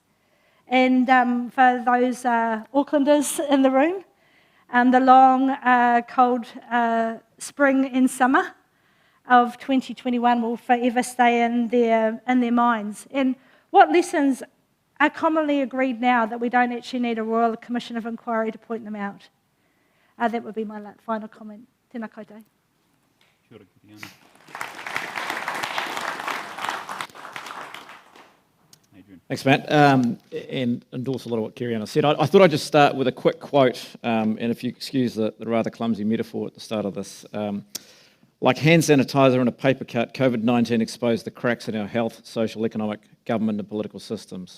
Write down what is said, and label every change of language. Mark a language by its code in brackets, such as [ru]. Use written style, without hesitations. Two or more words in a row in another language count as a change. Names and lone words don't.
[en] And for those Aucklanders in the room, the long, cold spring and summer of 2021 will forever stay in their minds. And what lessons are commonly agreed now that we don't actually need a Royal Commission of Inquiry to point them out? That would be my final comment. [mi] Tēnā koutou. Kia ora, Keriana. Adrian. [en] Thanks, Matt, and endorse a lot of what Keriana said. I thought I'd just start with a quick quote, and if you excuse the rather clumsy metaphor at the start of this. Like hand sanitizer and a paper cut, COVID-19 exposed the cracks in our health, social, economic, government and political systems.